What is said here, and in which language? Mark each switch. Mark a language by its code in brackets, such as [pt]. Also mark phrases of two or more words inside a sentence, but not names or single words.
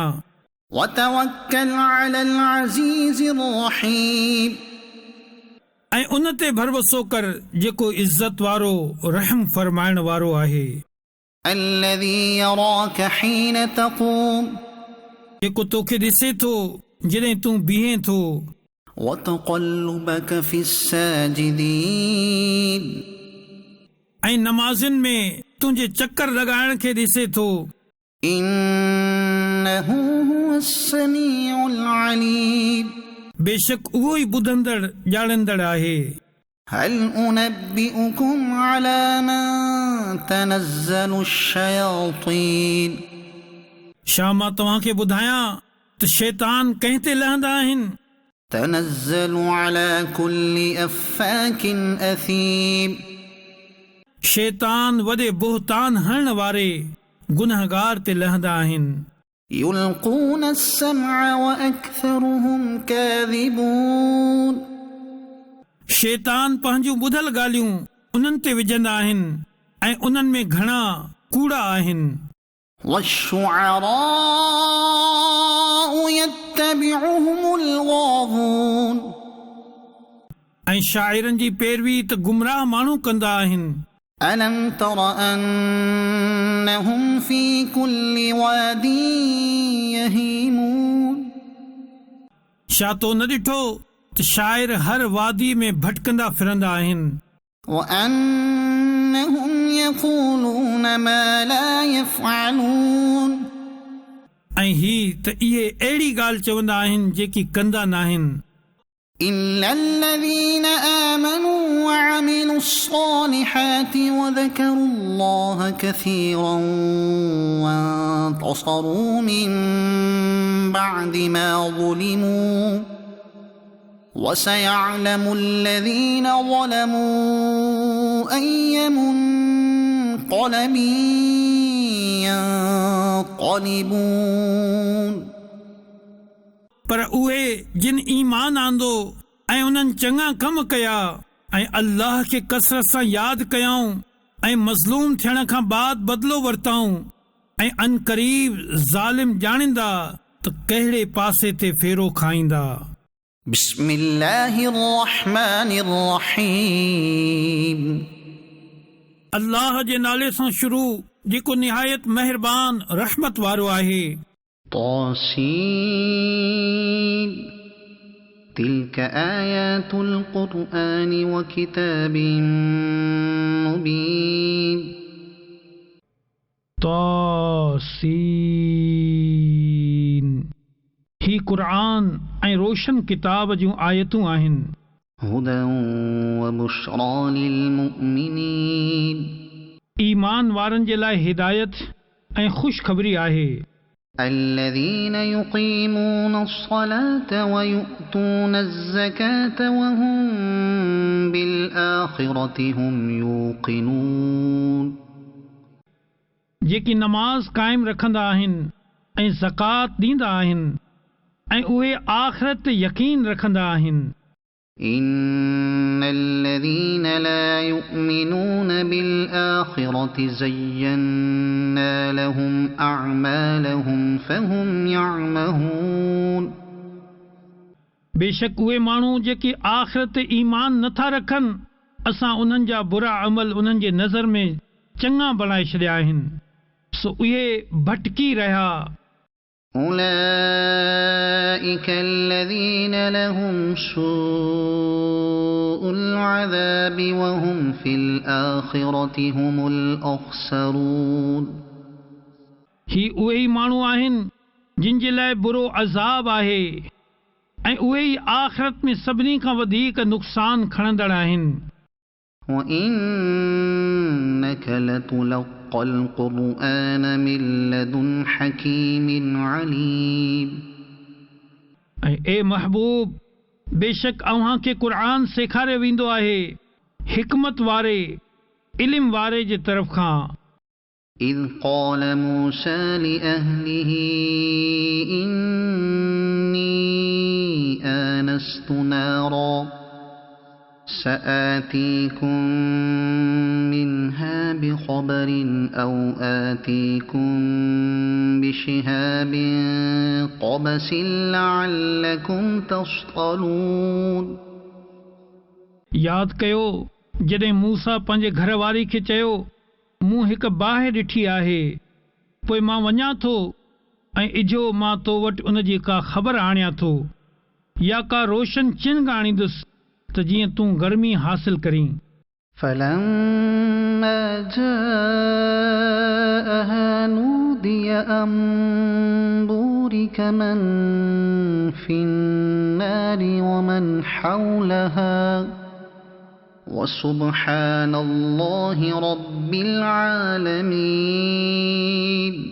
[ar] وتوكل على العزيز الرحيم [sd] ऐं उन ते भरोसो कर जेको इज़त वारो रहम फरमाइण वारो आहे [ar] الذي يراك حين تقوم [sd] जेको तोखे ॾिसे थो जॾहिं तूं बीहें थो [ar] وتقلبك في الساجدين [sd] ऐं नमाज़ुनि में तुंहिंजे चकर लॻाइण खे ॾिसे थो [ar] إنه هو السميع العليم [sd] बेशक उहो ई ॿुधंदड़ ॼाणंदड़ आहे [ar] هل أنبئكم على من تنزل الشياطين [sd] छा मां तव्हांखे ॿुधायां त शैतान कंहिं ते लहंदा आहिनि [ar] تنزل على كل أفاك أثيم [sd] शैतान वॾे बोहतान हणण वारे गुनहगार ते लहंदा आहिनि [ar] يلقون السمع وأكثرهم كاذبون [sd] शैतान पंहिंजूं ॿुधल ॻाल्हियूं उन्हनि ते विझंदा आहिनि ऐं उन्हनि में घणा कूड़ा आहिनि [ar] والشعراء يتبعهم الغاوون [sd] ऐं शाइरनि जी पैरवी त गुमराह माण्हू कंदा आहिनि [ar] ألم تر أنهم في كل واد يهيمون [sd] छा तो न ॾिठो त शाइर हर वादी में भटकंदा फिरंदा आहिनि [ar] وأنهم يقولون ما لا يفعلون [sd] ऐं ही त इहे अहिड़ी ॻाल्हि चवंदा आहिनि जेकी कंदा नाहिनि [ar] إلا الذين آمنوا وعملوا الصالحات وذكروا الله كثيرا وانتصروا من بعد ما ظلموا وسيعلم الذين ظلموا أي منقلب ينقلبون [sd] पर उहे जिन ईमान आंदो ऐं उन्हनि चङा कम कया ऐं अल्लाह खे कसरत सां यादि कयाऊं ऐं मज़लूम थियण खां बाद बदिलो वरिताऊं ऐं अनक़रीब ज़ालिम ॼाणींदा त कहिड़े पासे ते फेरो खाईंदा [ar] بسم الله الرحمن الرحيم [sd] अल्लाह जे नाले सां शुरू जेको निहायत महिरबान रहमत वारो आहे [ar] طاسين تلك آيات القرآن وكتاب مبين [sd] तासीन ही क़ुरान ऐं रोशन किताब जूं आयतूं आहिनि [ar] هدى وبشرى للمؤمنين [sd] ईमान वारनि जे लाइ हिदायत ऐं ख़ुशख़बरी आहे [ar] الذين يقيمون الصلاة ويؤتون الزكاة وهم بالآخرة هم يوقنون [sd] जेकी नमाज़ क़ाइमु रखंदा आहिनि ऐं ज़कात ॾींदा आहिनि ऐं उहे आख़िरत ते यकीन रखंदा आहिनि [ar] إن الذين لا يؤمنون بالآخرة زينا لهم أعمالهم فهم يعمهون [sd] बेशक उहे माण्हू जेके आख़िरत ते ईमान नथा रखनि असां उन्हनि जा बुरा अमल उन्हनि जे नज़र में चङा बणाए छॾिया आहिनि सो उहे भटकी रहिया [ar] أولئك الذين لهم سوء العذاب وهم في الآخرة هم الأخسرون [sd] ही उहे ई माण्हू आहिनि जिन जे लाइ बुरो अज़ाब आहे ऐं उहे ई आख़िरत में सभिनी खां वधीक नुक़सान खणंदड़ आहिनि [ar] وإنك لتلقى القرآن من لدن حكيم عليم [sd] ऐं ए महबूब बेशक अव्हां खे क़ुरान सेखारियो वेंदो आहे हिकमत वारे इल्म वारे जे तरफ़ खां [ar] إذ قال موسى لأهله إني آنست نارا سآتيكم منها بخبر أو آتيكم بشهاب قبس لعلكم تصطلون. [sd] यादि कयो जॾहिं मूसा पंहिंजे घर वारी खे चयो मूं हिकु बाहि ॾिठी आहे, पोइ मां वञा थो ऐं इजो मां तो वटि उन जी का ख़बर आणियां थो या का रोशन चिन्ह आणींदुसि त जीअं तूं गर्मी हासिल करीं. [ar] فلما جاءها نودي أن بورك من في النار ومن حولها وسبحان الله رب العالمين.